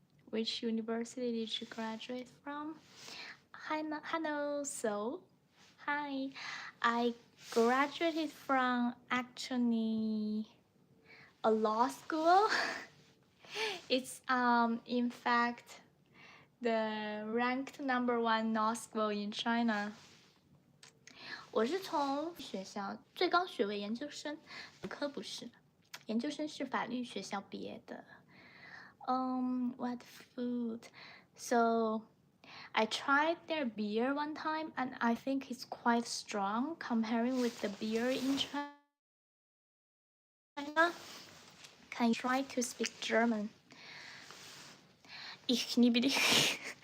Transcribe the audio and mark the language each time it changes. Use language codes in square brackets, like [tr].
[en] Which university did you graduate from? Hello, Seoul. Hi. I graduated from actually a law school. It's in fact the ranked #1 law school in China. [zh] 我是从学校最高学位研究生，本科不是，研究生是法律学校毕业的。 [en] What food? So I tried their beer one time, and I think it's quite strong comparing with the beer in China. Can you try to speak German? [de] Ich liebe dich.